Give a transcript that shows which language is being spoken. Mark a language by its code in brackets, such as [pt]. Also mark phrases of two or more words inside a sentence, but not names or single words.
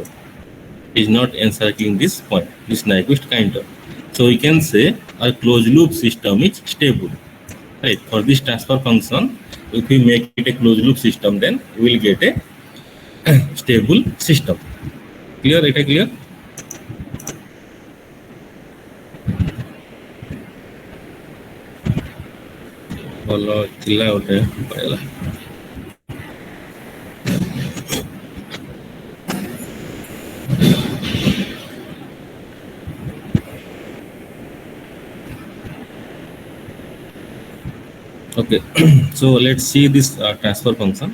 [en] It is not encircling this point, this Nyquist counter. So we can say our closed loop system is stable. Right? For this transfer function, if we make it a closed loop system, then we will get a stable system. Clear? It is clear? [or] ଭଲ ଥିଲା ଗୋଟେ ପାଇଲା। [en] Okay, so let's see this transfer function.